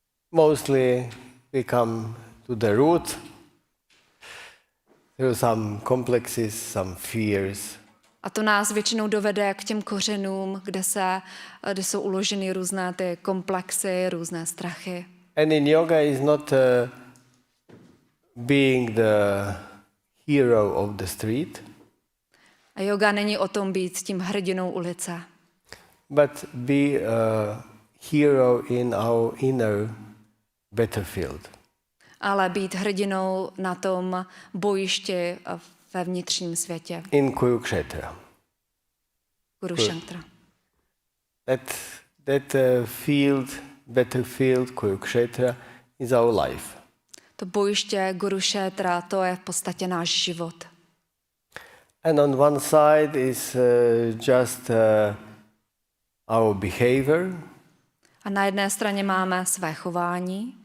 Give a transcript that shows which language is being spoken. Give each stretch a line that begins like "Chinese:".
English: Mostly we come to the root through some complexes, some fears.
Czech: A to nás většinou dovede k těm kořenům, kde jsou uloženy různé ty komplexy, různé strachy.
English: And in yoga is not being the hero of the street,
Czech: A yoga není o tom být tím hrdinou ulice,
English: but be a hero in our inner battlefield.
Czech: ale být hrdinou na tom bojišti ve vnitřním světě.
English: In Kurukshetra.
Czech: Kurukshetra.
English: That field, battlefield, Kurukshetra, is our life.
Czech: To bojiště Kurukshetra, to je v podstatě náš život.
English: And on one side is just our behavior,
Czech: A na jedné straně máme své chování,